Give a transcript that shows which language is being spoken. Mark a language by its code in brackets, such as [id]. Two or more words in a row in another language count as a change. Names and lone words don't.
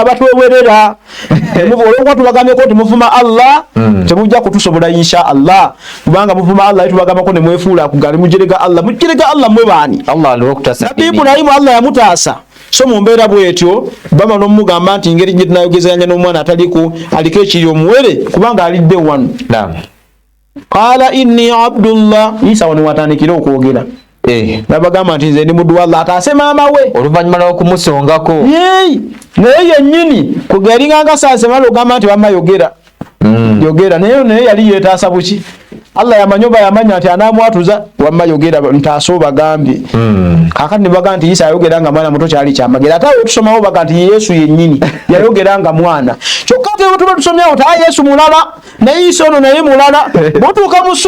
[lg] abatwewerera olwokuba tubagambyeko nti muvuma Allah temujja kutusobola [ar] إن شاء الله [lg] kubanga muvuma Allah tubagambako ne mwefuula kugali mujerega Allah mwe baani nabbi Ibrahimu Allah yamutaasa so mu mbeera bwetyo bama n'omugamba nti ngeri gye tunayogezanya n'omwana aliko ekiri omuwere kubanga alidde wano [ar] قال إني عبد الله [lg] Isa wano watandikira okwogera nabagamba nti nze ndi muddu wa Allah ataase maama we oluvannyuma lw'okumusongako naye yennyini kugeringa nga saase mala ogamba nti wamma yogera naye yali yeetaasa buki Allah yamanyoba yamanya nti anamwatuza wamma yogera ntaase obagambye kakati ne baga nti Isa yayogera nga mwana muto kyali kyamagera ate tusomawo baga nti Yesu yennyini yayogera nga mwana kyokka tuba tusomyawo ta Yesu mulala naye Isa ono naye mulala botuuka